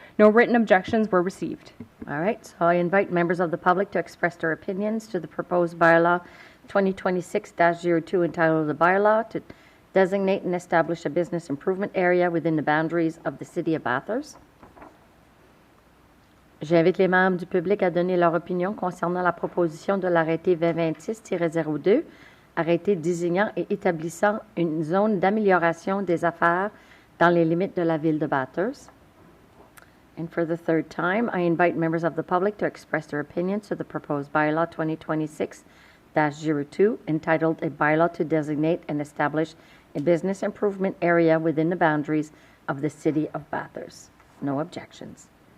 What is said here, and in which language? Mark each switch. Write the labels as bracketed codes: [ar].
[en] No written objections were received. All right, so I invite members of the public to express their opinions to the proposed bylaw 2026-02 entitled "A Bylaw to Designate and Establish a Business Improvement Area Within the Boundaries of the City of Bathurst." [fr] J'invite les membres du public à donner leur opinion concernant la proposition de l'arrêté 2026-02, arrêté désignant et établissant une zone d'amélioration des affaires dans les limites de la ville de Bathurst. [en] And for the third time, I invite members of the public to express their opinions to the proposed bylaw 2026-02, entitled "A Bylaw to Designate and Establish a Business Improvement Area Within the Boundaries of the City of Bathurst." No objections.